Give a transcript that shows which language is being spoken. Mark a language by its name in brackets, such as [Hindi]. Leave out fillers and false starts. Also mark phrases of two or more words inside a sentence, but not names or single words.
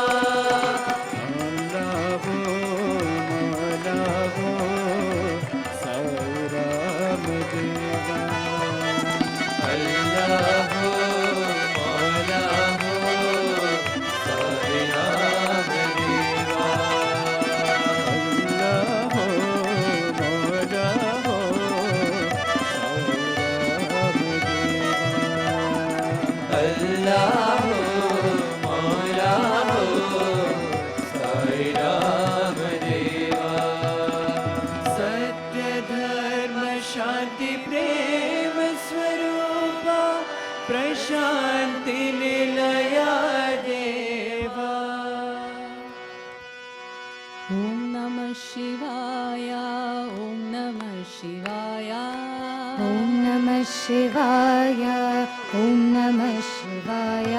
[Hindi] अल्लाह मौला हो साईं राम देवा अल्लाह मौला हो साईं राम देवा अल्लाह मौला हो साईं राम देवा अल्लाह मौला हो साईं राम देवा [Sanskrit] सत्य धर्म शांति प्रेम स्वरूप प्रशांति निलया देवा ॐ नमः शिवाय ॐ नमः शिवाय ॐ नमः शिवाय ॐ नमः शिवाय